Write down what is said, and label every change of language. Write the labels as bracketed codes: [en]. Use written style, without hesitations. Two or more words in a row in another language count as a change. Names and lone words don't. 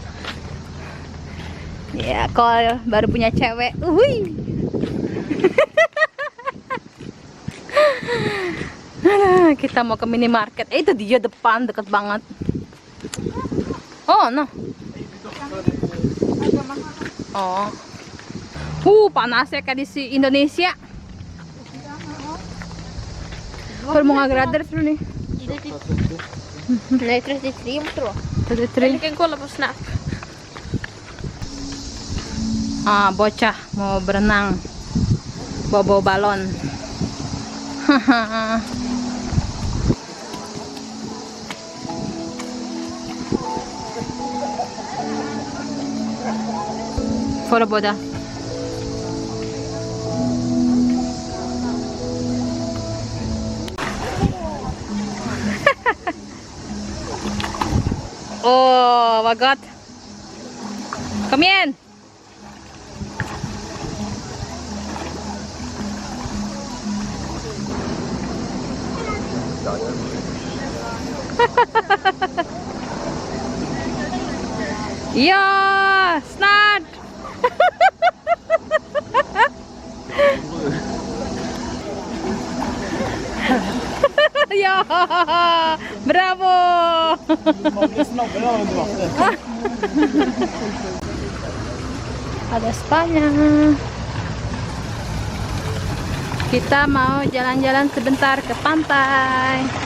[id] Ya, kalau baru punya cewek, kita mau ke minimarket. Itu dia depan, deket banget. [en] Oh, no. Oh. [id] Panas ya kayak di Indonesia. [sv] Hur många grader tror ni? Nej, 33 tror jag. 33. Vi kan kolla på Snap. [id] Ah, bocah mau berenang. Bawa balon. [sv] Foto båda. Oh, vad gott. Kom igen. Ja, snart. Ja, bravo. [id] Ada Spanya. Kita mau jalan-jalan sebentar ke pantai.